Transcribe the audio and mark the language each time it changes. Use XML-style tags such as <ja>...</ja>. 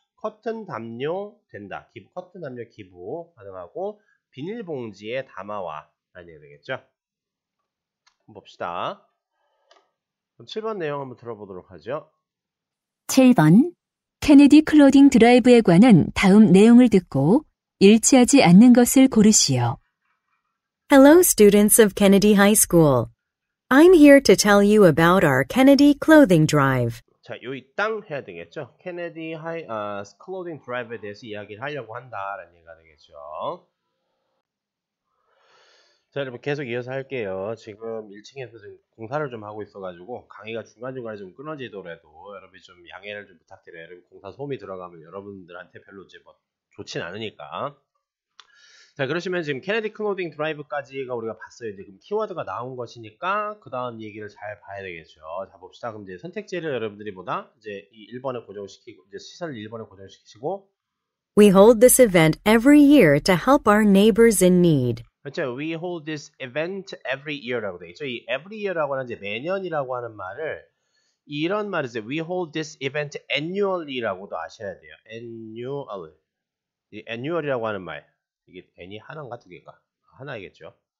<ko>커튼 담요 된다. 커튼 담요 기부 가능하고 비닐봉지에 담아와 라는 얘기가 되겠죠. 한번 봅시다. 그럼 7번 내용 한번 들어보도록 하죠. 7번. 케네디 클로딩 드라이브에 관한 다음 내용을 듣고 일치하지 않는 것을 고르시오.</ko> <en>Hello, students of Kennedy High School. I'm here to tell you about our Kennedy Clothing Drive.</en> <ko>자, 요 땅 해야 되겠죠. 케네디 클로딩 드라이브에 대해서 이야기를 하려고 한다라는 얘기가 되겠죠. 자, 여러분 계속 이어서 할게요. 지금 1층에서 지금 공사를 좀 하고 있어가지고 강의가 중간중간에 좀 끊어지더라도 여러분이 좀 양해를 좀 부탁드려요. 여러분 공사 소음이 들어가면 여러분들한테 별로 이제 뭐 좋진 않으니까. 자, 그러시면 지금 케네디 클로딩 드라이브까지가 우리가 봤어요. 이제 그럼 키워드가 나온 것이니까 그 다음 얘기를 잘 봐야 되겠죠. 자, 봅시다. 그럼 이제 선택지를 여러분들이 이제 이 1번에 고정시키고 이제 시설을 1번에 고정시키시고</ko> <en>We hold this event every year to help our neighbors in need.</en> <ko>그렇죠.</ko> <en>We hold this event every year라고</en> <ko>되어 있죠. 이 every year라고 하는 이제 매년이라고 하는 말을 이런 말을 이제</ko> <en>we hold this event annually</en> <ko>라고도 아셔야 돼요.</ko> <en>annual.</en> <ko>이 annual이라고 하는 말 이게 n이 하나인가 두 개인가? 하나이겠죠.</ko>